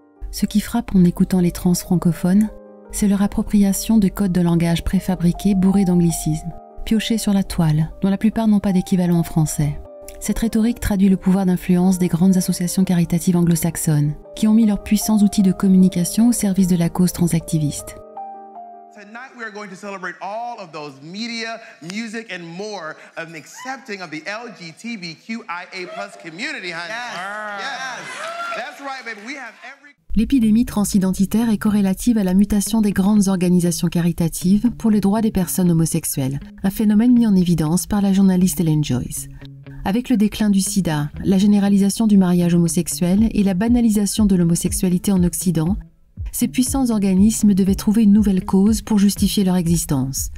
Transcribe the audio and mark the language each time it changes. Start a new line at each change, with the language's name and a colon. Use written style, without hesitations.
English: Ce qui frappe en écoutant les trans francophones, c'est leur appropriation de codes de langage préfabriqués bourrés d'anglicismes, piochés sur la toile, dont la plupart n'ont pas d'équivalent en français. Cette rhétorique traduit le pouvoir d'influence des grandes associations caritatives anglo-saxonnes, qui ont mis leurs puissants outils de communication au service de la cause transactiviste. Tonight we are going to celebrate all of those media, music, and more of an accepting of the LGBTQIA+ community, honey. Yes. That's right, baby. We have every...
French: L'épidémie transidentitaire est corrélative à la mutation des grandes organisations caritatives pour les droits des personnes homosexuelles, un phénomène mis en évidence par la journaliste Ellen Joyce. Avec le déclin du sida, la généralisation du mariage homosexuel et la banalisation de l'homosexualité en Occident, ces puissants organismes devaient trouver une nouvelle cause pour justifier leur existence.